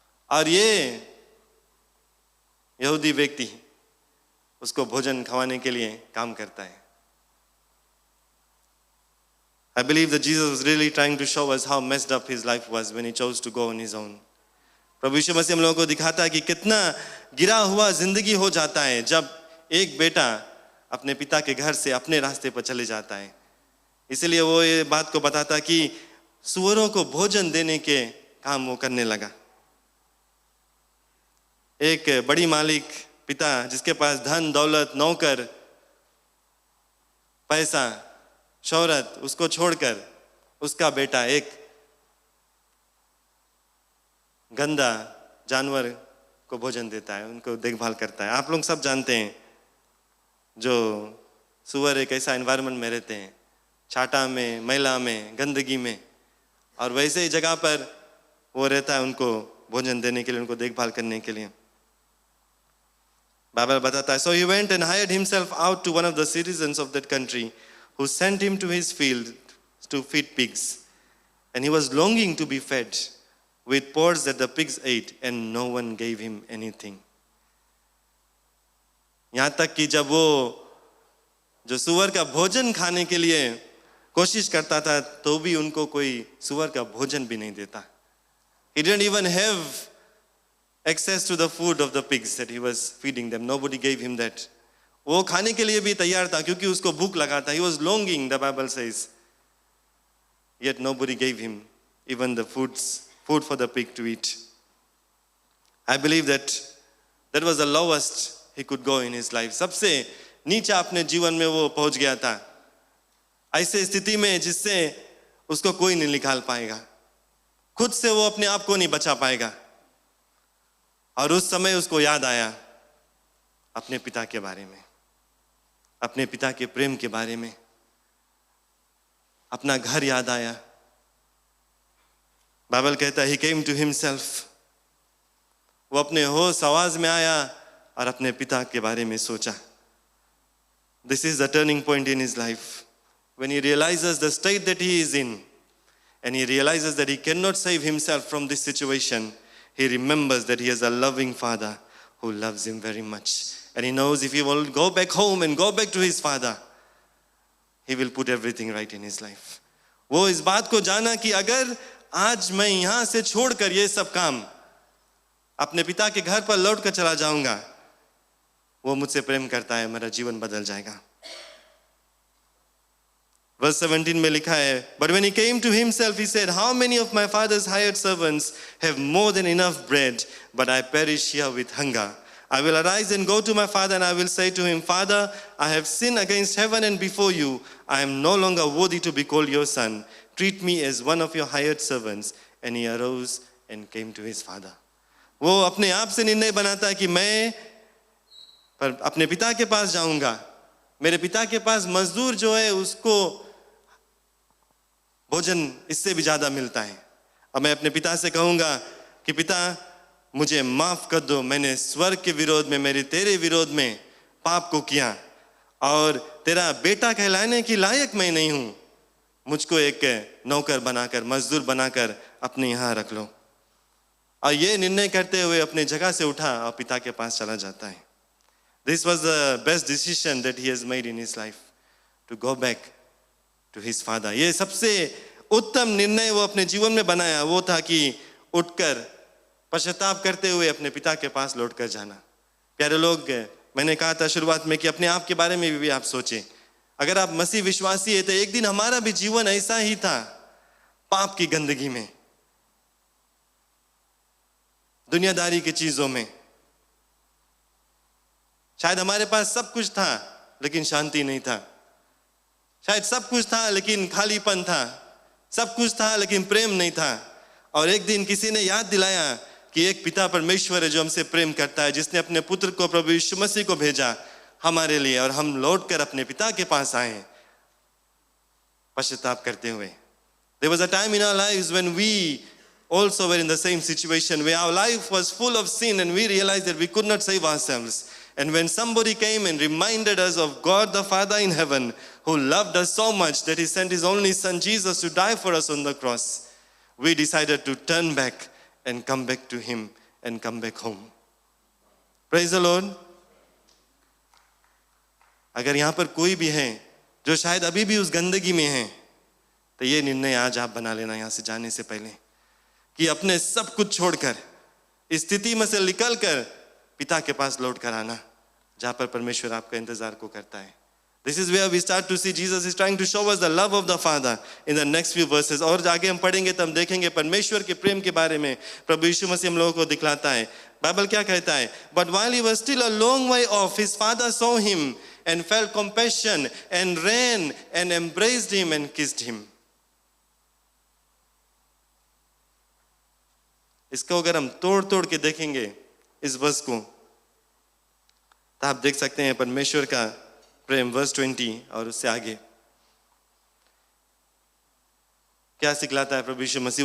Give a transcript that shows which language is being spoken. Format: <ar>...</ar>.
<hi>और ये यहूदी व्यक्ति उसको भोजन खवाने के लिए काम करता है।</hi> <en>I believe that Jesus was really trying to show us how messed up his life was when he chose to go on his own.</en> <hi>प्रभु यीशु मसीह हम लोगों को दिखाता है कि कितना गिरा हुआ जिंदगी हो जाता है जब एक बेटा अपने पिता के घर से अपने रास्ते पर चले जाता है। इसलिए वो ये बात को बताता कि सुअरों को भोजन देने के काम वो करने लगा। एक बड़ी मालिक पिता जिसके पास धन दौलत, नौकर, पैसा, शोहरत, उसको छोड़कर उसका बेटा एक गंदा जानवर को भोजन देता है, उनको देखभाल करता है। आप लोग सब जानते हैं जो सुअर एक ऐसा एनवायरनमेंट में रहते हैं, छाटा में, मैला में, गंदगी में, और वैसे ही जगह पर वो रहता है उनको भोजन देने के लिए, उनको देखभाल करने के लिए। बाइबल बताता है,</hi> <en>so he went and hired himself out to one of the citizens of that country who sent him to his field to feed pigs, and he was longing to be fed with pods that the pigs ate, and no one gave him anything.</en> <hi>यहाँ तक कि जब वो जो सुअर का भोजन खाने के लिए कोशिश करता था तो भी उनको कोई सुअर का भोजन भी नहीं देता।</hi> <en>He didn't even have access to the food of the pigs that he was feeding them. Nobody gave him that.</en> <hi>वो खाने के लिए भी तैयार था क्योंकि उसको भूख लगा था.</hi> <en>He was longing, the Bible says. Yet nobody gave him even the food for the pig to eat. I believe that was the lowest he could go in his life.</en> <hi>सबसे नीचा अपने जीवन में वो पहुंच गया था, ऐसे स्थिति में जिससे उसको कोई नहीं निकाल पाएगा, खुद से वो अपने आप को नहीं बचा पाएगा. और उस समय उसको याद आया अपने पिता के बारे में, अपने पिता के प्रेम के बारे में, अपना घर याद आया. बाइबल कहता है</hi> <en>he came to himself.</en> <hi>वो अपने होश आवाज में आया और अपने पिता के बारे में सोचा.</hi> <en>This is the turning point in his life, when he realizes the state that he is in, and he realizes that he cannot save himself from this situation. He remembers that he has a loving father who loves him very much, and he knows if he will go back home and go back to his father, he will put everything right in his life.</en> <hi>वो इस बात को जाना कि अगर आज मैं यहां से छोड़कर ये सब काम अपने पिता के घर पर लौट कर चला जाऊंगा, वो मुझसे प्रेम करता है, मेरा जीवन बदल जाएगा.</hi> <en>Verse 17</en> <hi>में लिखा है,</hi> <en>but when he came to himself, he said, how many of my father's hired servants have more than enough bread, but I perish here with hunger. I will arise and go to my father, and I will say to him, Father, I have sinned against heaven and before you. I am no longer worthy to be called your son. Treat me as one of your hired servants. And he arose and came to his father.</en> <hi>वो अपने आप से निर्णय बनाता है कि मैं पर अपने पिता के पास जाऊंगा. मेरे पिता के पास मजदूर जो है उसको भोजन इससे भी ज्यादा मिलता है. अब मैं अपने पिता से कहूंगा कि पिता मुझे माफ कर दो, मैंने स्वर्ग के विरोध में, मेरे तेरे विरोध में पाप को किया और तेरा बेटा कहलाने की लायक मैं नहीं हूं. मुझको एक नौकर बनाकर, मजदूर बनाकर अपने यहाँ रख लो. और ये निर्णय करते हुए अपने जगह से उठा और पिता के पास चला जाता है.</hi> <en>This was the best decision that he has made in his life, to go back to his father.</en> <hi>ये सबसे उत्तम निर्णय वो अपने जीवन में बनाया वो था कि उठकर पश्चाताप करते हुए अपने पिता के पास लौटकर जाना. प्यारे लोग, मैंने कहा था शुरुआत में कि अपने आप के बारे में भी आप सोचें. अगर आप मसीह विश्वासी है तो एक दिन हमारा भी जीवन ऐसा ही था, पाप की गंदगी में, दुनियादारी की चीजों में. शायद हमारे पास सब कुछ था लेकिन शांति नहीं था. शायद सब कुछ था लेकिन खालीपन था. सब कुछ था लेकिन प्रेम नहीं था. और एक दिन किसी ने याद दिलाया कि एक पिता परमेश्वर है जो हमसे प्रेम करता है, जिसने अपने पुत्र को, प्रभु यीशु मसीह को भेजा हमारे लिए, और हम लौटकर अपने पिता के पास आए पश्चाताप करते हुए.</hi> <en>There was a time in our lives when we also were in the same situation, where our life was full of sin and we realized that we could not save ourselves. And when somebody came and reminded us of God the Father in heaven, who loved us so much that he sent his only son Jesus to die for us on the cross, we decided to turn back and come back to him and come back home. Praise the Lord.</en> <hi>अगर यहाँ पर कोई भी है जो शायद अभी भी उस गंदगी में है, तो ये निर्णय आज आप बना लेना यहाँ से जाने से पहले कि अपने सब कुछ छोड़कर, इस स्थिति में से निकलकर पिता के पास लौट कर आना, जहाँ पर परमेश्वर आपका इंतजार को करता है.</hi> <en>This is where we start to see Jesus is trying to show us the love of the Father in the next few verses.</en> <hi>और आगे हम पढ़ेंगे तो हम देखेंगे परमेश्वर के प्रेम के बारे में प्रभु यीशु मसीह हम लोगों को दिखलाता है. बाइबल क्या कहता है?</hi> <en>But while he was still a long way off, his father saw him and felt compassion and ran and embraced him and kissed him.</en> <hi>इसको अगर हम तोड़ तोड़ के देखेंगे इस वर्स को, तो आप देख सकते हैं परमेश्वर का प्रेम. वर्स 20 और उससे आगे क्या सिखलाता है प्रभु यीशु मसीह?</hi>